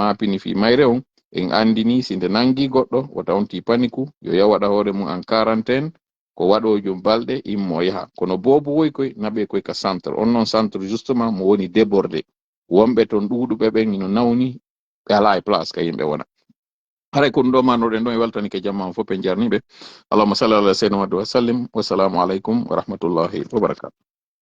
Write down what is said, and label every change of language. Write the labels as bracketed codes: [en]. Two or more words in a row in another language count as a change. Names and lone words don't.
[ff] mapini fi mayre on en andini si nde nangi goɗɗo o tawnti paniku yo yawaɗa hoore mum [fr] en quarantaine [ff] ko waɗojum balɗe immo yaha kono boobu woy koy naɓe koy ka centre on noon [fr] centre justement [ff] mo woni débordé wonɓe toon ɗuuɗuɓe ɓen ino nawni ɓe ala e place ka yimɓe wona haray ko ɗum ɗo manoɗen ɗon e weltanike jamma on fof ɓe jarniɓe [ar] اللهم صل على سيدنا محمد وسلم والسلام عليكم ورحمة الله وبركاته